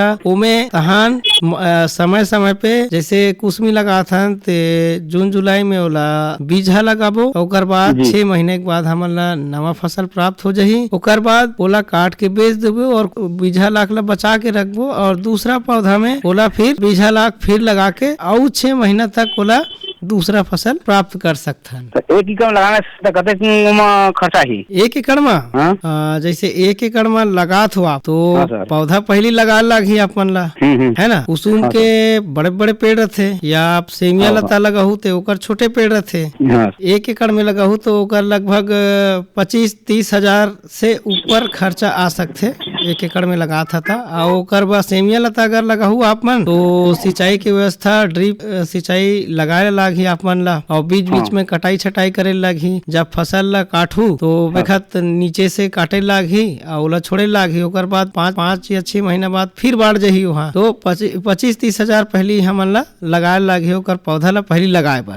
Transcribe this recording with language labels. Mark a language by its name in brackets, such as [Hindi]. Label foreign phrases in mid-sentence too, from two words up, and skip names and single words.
[Chhattisgarhi] ओमे तहन समय समय पे जैसे कुसमी लगाथन ते जून जुलाई में ओला बीजा लगाबो, ओकर बाद 6 महीने के बाद हमन ला नवा फसल प्राप्त हो जाही। ओकर बाद ओला काट के बेच देबो और बीजा लाख ला बचा के रखबो, और दूसरा पौधा में ओला फिर बीजा लाख फिर लगा के और 6 महीना तक ओला दूसरा फसल प्राप्त कर सकते हैं। तो 1 एकड़ लगाने से कतेक खर्चा ही? 1 एकड़ में जैसे 1 एकड़ में लगात हो आप तो पौधा पहली लगा लगी अपन ला, है ना। कुसुम के बड़े बड़े पेड़ रहते, या आप सेमिया लता लगाहू तो ओकर छोटे पेड़ रहते। 1 एकड़ में लगाहू तो ओकर लगभग 25-30 हजार से ऊपर खर्चा आ सकते 1 एकड़ में लगा था। और ओकर बाद सेमिया लता अगर लगाहू आप मन तो सिंचाई की व्यवस्था ड्रिप सिंचाई लगाए लागी आप मन ला, और बीच बीच में कटाई छटाई करे लागी। जब फसल ला काटू तो बेखत नीचे से काटे लागी और ओला छोड़े लागी, ओकर बाद 5 या 6 महीना बाद फिर बढ़ जाही वहाँ। तो 25-30 हजार पहली हमन ला लगाए लागी ओकर पौधा ला पहली लगाए बर।